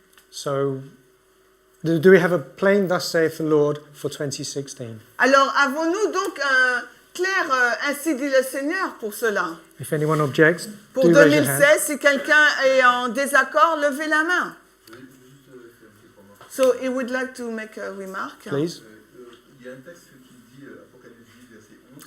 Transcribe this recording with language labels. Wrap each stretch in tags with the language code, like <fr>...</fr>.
<en>So, do we have a plain thus saith the Lord for 2016?</en> <fr>Alors, avons-nous donc un clair ainsi dit le Seigneur pour cela?</fr> <en>If anyone objects,</en> <fr>Pour</fr> <en>do raise your hand.</en> <fr>2016, si quelqu'un est en désaccord, levez la main.</fr> <en>So he would like to make a remark. Please.</en> <fr>Il y a un texte qui dit, Apocalypse 10, verset 11.</fr>